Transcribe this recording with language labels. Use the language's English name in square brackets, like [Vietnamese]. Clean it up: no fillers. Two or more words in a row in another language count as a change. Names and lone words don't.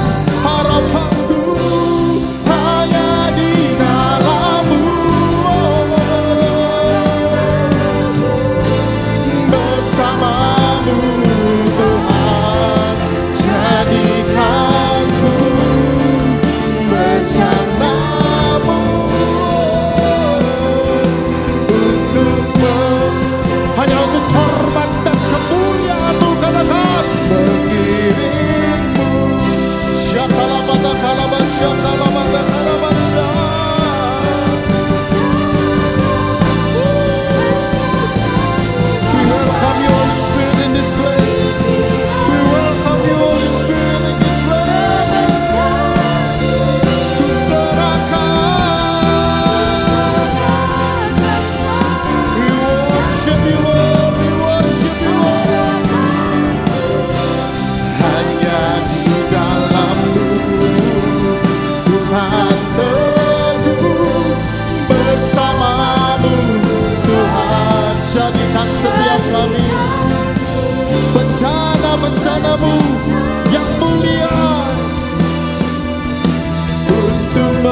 [Indonesian] Harapanku hanya di dalam-Mu, bersama-Mu Tuhan. Jadikanku bencana-Mu hanya untuk hormat dan kemuliaan-Mu. Katakan mengiringmu. Syakalabata kalabah, syakalabata kalabah. [English] We welcome you, Holy Spirit, in this place. We welcome you, Holy Spirit, in this place. [Indonesian] Ku serahkan. [English] We worship you, Lord. We worship you, Lord. [Indonesian] Hanya di dalam-Mu Tuhan, teguh bersama-Mu Tuhan. Jadikan setiap kami bencana-bencana-Mu yang mulia untukmu.